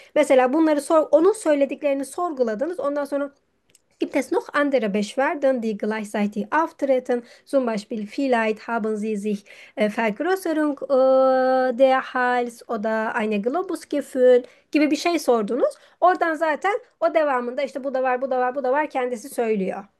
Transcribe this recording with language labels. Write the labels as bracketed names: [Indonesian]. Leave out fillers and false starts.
[Turkish] Mesela bunları onun söylediklerini sorguladınız. [German] Ondan sonra gibt es noch andere Beschwerden, die gleichzeitig auftreten? Zum Beispiel, vielleicht haben Sie sich Vergrößerung der Hals oder eine Globusgefühl [Turkish] gibi bir şey sordunuz. Oradan zaten o devamında işte bu da var, bu da var, bu da var kendisi söylüyor.